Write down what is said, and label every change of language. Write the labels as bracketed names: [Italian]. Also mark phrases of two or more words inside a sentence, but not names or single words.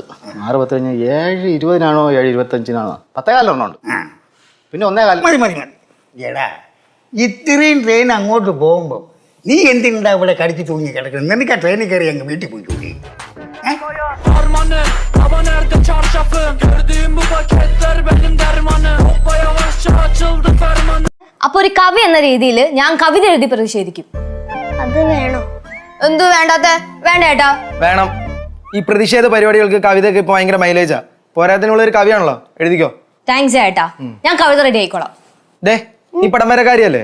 [Malayalam] 6:10 കഴിഞ്ഞ് 7:20 7:25 10:15 ഒരെണ്ണമുണ്ട്. പിന്നെ 1:15. മതി മതി മതി. എടാ, ഇത്രയും ട്രെയിൻ അങ്ങോട്ട് പോകുമ്പോൾ നീ എന്തിനാ ഇവിടെ കടിച്ചു തൂങ്ങി കിടക്കുന്നത്? നിനക്ക് ആ ട്രെയിനിൽ കയറി അങ്ങ് വീട്ടിൽ പോയി. [Turkish] çapçafım. Gördüğüm bu paketler benim dermanım. Hoppa yavaşça açıldı fermanım. [Malayalam] അപ്പൊ ഒരു കവി എന്ന രീതിയിൽ ഞാൻ കവിത എഴുതി പ്രതിഷേധിക്കും. അത് വേണോ? എന്തു വേണ്ടാത്ത? വേണ്ട ഏട്ടാ. വേണം. ഈ പ്രതിഷേധ പരിപാടികൾക്ക് കവിതയൊക്കെ ഇപ്പൊ ഭയങ്കര മൈലേജാ. പോരാത്തിനുള്ള ഒരു കവിയാണല്ലോ, എഴുതിക്കോ. താങ്ക്സ് ഏട്ടാ, ഞാൻ കവിത റെഡി ആയിക്കോളാം. ദേ നീ പടം വരക്കാരിയല്ലേ?